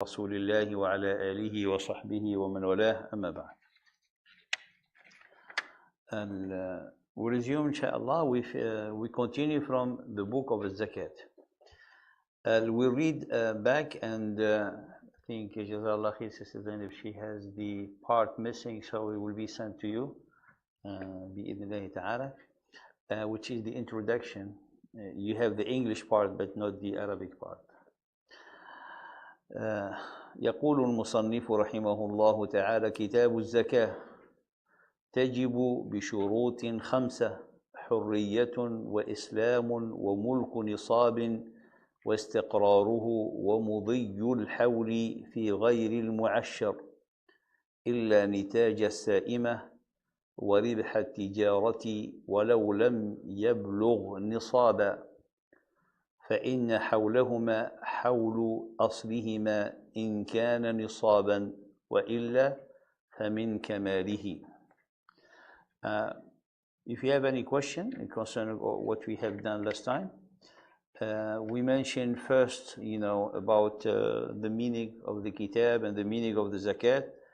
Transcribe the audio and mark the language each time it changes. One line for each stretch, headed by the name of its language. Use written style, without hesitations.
Arabic: رسول الله وعلى آله وصحبه ومن والاه أما بعد.
English: And we resume inshallah. We continue from the book of Zakat. We read back and I think Jazallah Khair, Sister Zainab, she has the part missing, so it will be sent to you
Arabic: بإذن الله تعالى,
English: which is the introduction. You have the English part but not the Arabic part.
Arabic: يقول المصنف رحمه الله تعالى: كتاب الزكاة تجب بشروط 5: حرية وإسلام وملك نصاب واستقراره ومضي الحول في غير المعشر إلا نتاج السائمة وربح التجارة ولو لم يبلغ نصابا، فإن حولهما حول أصلهما إن كان نصابا وإلا فمن كماله.
English: If you have any question concerning what we have done last time, we mentioned first, about the meaning of the kitab and the meaning of the zakat